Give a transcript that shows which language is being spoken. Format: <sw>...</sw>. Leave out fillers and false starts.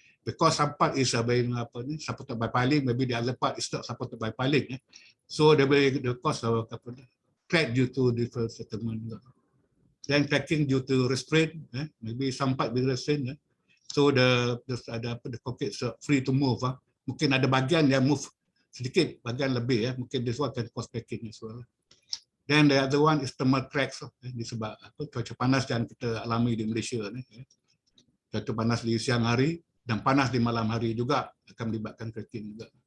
<en>Because some part is supported by piling, maybe the other part is not supported by piling. So the cause of crack due to different settlement. Then cracking due to restraint, maybe some part being restrained. So the concrete is free to move.</en> <ms>Mungkin ada bagian yang move sedikit, bagian lebih. Mungkin</ms> <en>this one can cause cracking as well. Then the other one is thermal cracks.</en> <ms>Disebab cuaca panas yang kita alami di Malaysia ni. Cuaca panas di siang hari dan panas di malam hari juga akan melibatkan cracking juga.</ms>